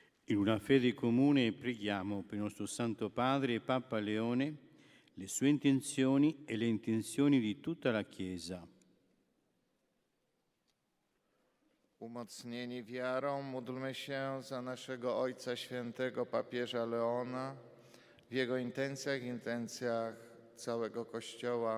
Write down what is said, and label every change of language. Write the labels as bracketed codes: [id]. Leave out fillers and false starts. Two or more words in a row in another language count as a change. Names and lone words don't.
[it] In una fede comune preghiamo per il nostro Santo Padre Papa Leone, le sue intenzioni e le intenzioni di tutta la Chiesa. [pl] Umocnieni wiarą módlmy się za naszego Ojca Świętego Papieża Leona, w jego intencjach całego Kościoła.